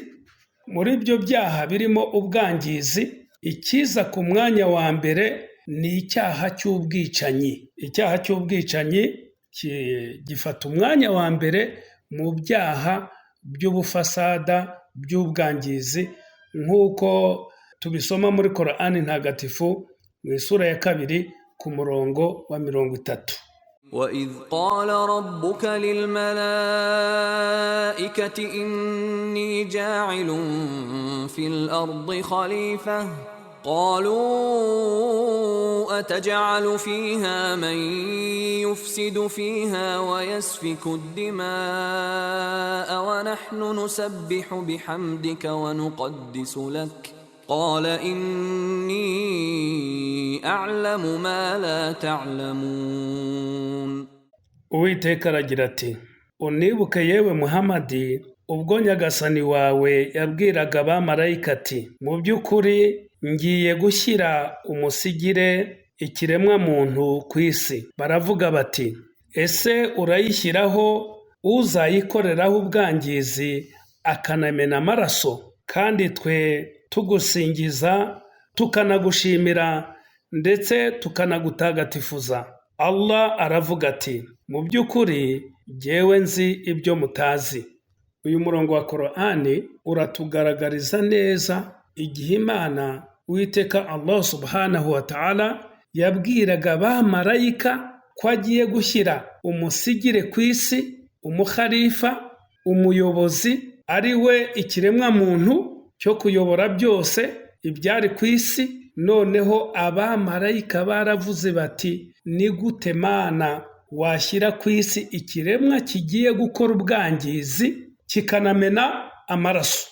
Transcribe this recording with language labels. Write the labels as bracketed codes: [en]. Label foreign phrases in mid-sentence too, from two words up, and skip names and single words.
[rw] Muri ibyo byaha birimo ubwangizi, ikiza ku mwanya wa mbere ni icyaha cy'ubwicanyi. Icyaha cy'ubwicanyi gifata umwanya wa mbere mu byaha by'ubufasada, by'ubwangizi, nk'uko tubisoma muri Korani ntagatifu mu isura ya 2 ku murongo wa 30. [ar] وَإِذْ قَالَ رَبُّكَ لِلْمَلَائِكَةِ إِنِّي جَاعِلٌ فِي الْأَرْضِ خَلِيفَةً قَالُوا أَتَجْعَلُ فِيهَا مَن يُفْسِدُ فِيهَا وَيَسْفِكُ الدِّمَاءَ وَنَحْنُ نُسَبِّحُ بِحَمْدِكَ وَنُقَدِّسُ لَكَ قال إني أعلم ما لا تعلمون. [rw] Uwiteka aragira ati, unibuke yewe Muhamadi ubwo Nyagasani wawe yabwiraga abamarayika ati, mu by'ukuri ngiye gushyira umusigire ikiremwa muntu ku isi. Baravuga bati, ese urayishyiraho uzayikoreraho ubwangizi akanamena amaraso? Kandi twe tugusingiza tukanagushimira ndetse tukanagutagatifuza. Allah aravuga ati, mu by'ukuri jyewe nzi ibyo mutazi. Uyu murongo wa Korani uratugaragariza neza igihe Imana Uwiteka Allah [ar] سبحانه وتعالى [rw] yabwiraga abamarayika ko agiye gushyira umusigire ku isi, umukhalifa, umuyobozi, ari we ikiremwa muntu cyo kuyobora byose ibyari ku isi. Noneho abamarayika baravuze bati, ni gute Mana washyira ku isi ikiremwa kigiye gukora ubwangizi kikanamena amaraso.